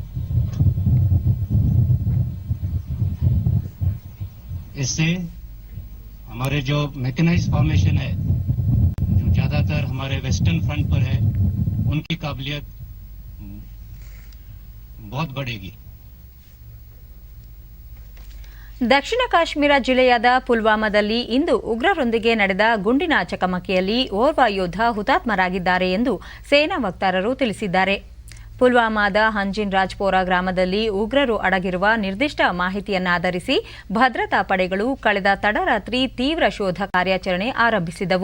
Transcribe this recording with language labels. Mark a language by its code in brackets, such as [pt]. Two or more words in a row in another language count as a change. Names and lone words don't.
[hi] इससे हमारे जो [en] mechanized formation [hi] है, जो ज्यादातर हमारे [en] western front [hi] पर है, उनकी काबिलियत बहुत बढ़ेगी. [kn] ದಕ್ಷಿಣ ಕಾಶ್ಮೀರ ಜಿಲ್ಲೆಯಾದ ಪುಲ್ವಾಮಾದಲ್ಲಿ ಇಂದು ಉಗ್ರರೊಂದಿಗೆ ನಡೆದ ಗುಂಡಿನ ಚಕಮಕಿಯಲ್ಲಿ ಓರ್ವ ಯೋಧ ಹುತಾತ್ಮರಾಗಿದ್ದಾರೆ ಎಂದು ಸೇನಾ ವಕ್ತಾರರು ತಿಳಿಸಿದ್ದಾರೆ. ಪುಲ್ವಾಮಾದ ಹಂಜಿನ್ ರಾಜ್ಪೋರಾ ಗ್ರಾಮದಲ್ಲಿ ಉಗ್ರರು ಅಡಗಿರುವ ನಿರ್ದಿಷ್ಟ ಮಾಹಿತಿಯನ್ನಾಧರಿಸಿ ಭದ್ರತಾ ಪಡೆಗಳು ಕಳೆದ ತಡರಾತ್ರಿ ತೀವ್ರ ಶೋಧ ಕಾರ್ಯಾಚರಣೆ ಆರಂಭಿಸಿದವು.